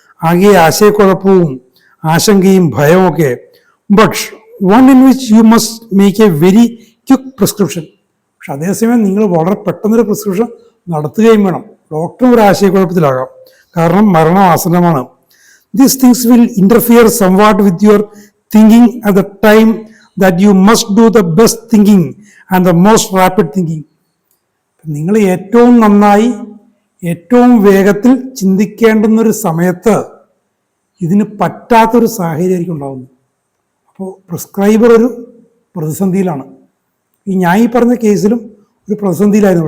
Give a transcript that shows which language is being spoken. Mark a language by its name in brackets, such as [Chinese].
[Malayalam] ആകെ ആശയക്കുഴപ്പവും ആശങ്കയും ഭയവും ഒക്കെ. [English] But one in which you must make a very quick prescription. [Malayalam] പക്ഷെ അതേസമയം നിങ്ങൾ വളരെ പെട്ടെന്നൊരു പ്രിസ്ക്രിപ്ഷൻ നടത്തുകയും വേണം. ഡോക്ടറും ഒരു ആശയക്കുഴപ്പത്തിലാകാം, കാരണം മരണം ആസന്നമാണ്. [English] These things will interfere somewhat with your thinking at the time that you must do the best thinking and the most rapid thinking. [Malayalam] നിങ്ങൾ ഏറ്റവും നന്നായി ഏറ്റവും വേഗത്തിൽ ചിന്തിക്കേണ്ടുന്നൊരു സമയത്ത് ഇതിന് പറ്റാത്തൊരു സാഹചര്യമായിരിക്കും ഉണ്ടാകുന്നത്. അപ്പോൾ പ്രിസ്ക്രൈബർ ഒരു പ്രതിസന്ധിയിലാണ്. ഞാൻ ഈ പറഞ്ഞ കേസിലും ഒരു പ്രതിസന്ധിയിലായിരുന്നു.